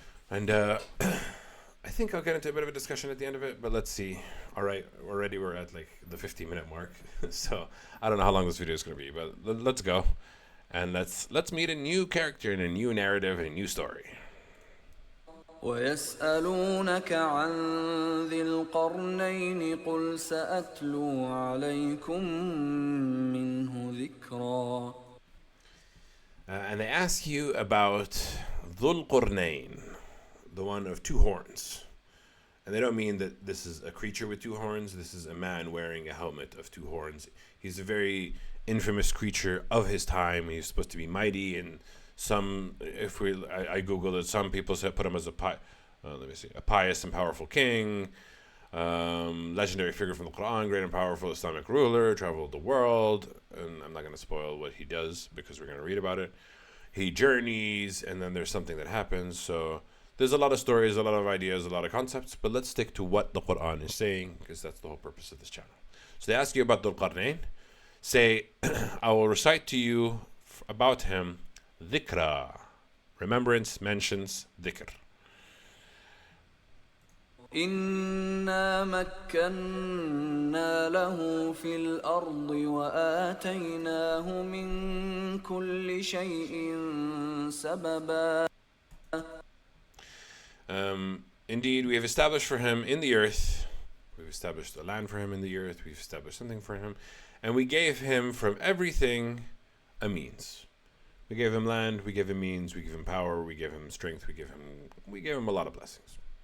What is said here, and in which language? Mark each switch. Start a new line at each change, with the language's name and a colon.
English: And I think I'll get into a bit of a discussion at the end of it, but let's see. All right, already we're at like the 15-minute mark, so I don't know how long this video is going to be, but let's go. And let's meet a new character and a new narrative and a new story.
Arabic: ويسألونك عن ذي القرنين قل سأتلو عليكم منه ذكرا.
English: And they ask you about Dhul Qurnayn, the one of two horns. And they don't mean that this is a creature with two horns. This is a man wearing a helmet of two horns. He's a very infamous creature of his time. He's supposed to be mighty, and I googled it. Some people put him as a pious and powerful king, legendary figure from the Quran, great and powerful Islamic ruler, traveled the world. And I'm not going to spoil what he does because we're going to read about it. He journeys, and then there's something that happens. So there's a lot of stories, a lot of ideas, a lot of concepts, but let's stick to what the Quran is saying, because that's the whole purpose of this channel. So they ask you about Dhul Qarnayn. Say, I will recite to you about him dhikra, remembrance, mentions, dhikr.
Arabic: إنا مكنا له في الأرض وآتيناه من كل شيء سببا.
English: Indeed, we have established for him in the earth, we've established a land for him in the earth, we've established something for him, and we gave him from everything a means. We gave him land, we gave him means, we gave him power, we gave him strength, we gave him a lot of blessings.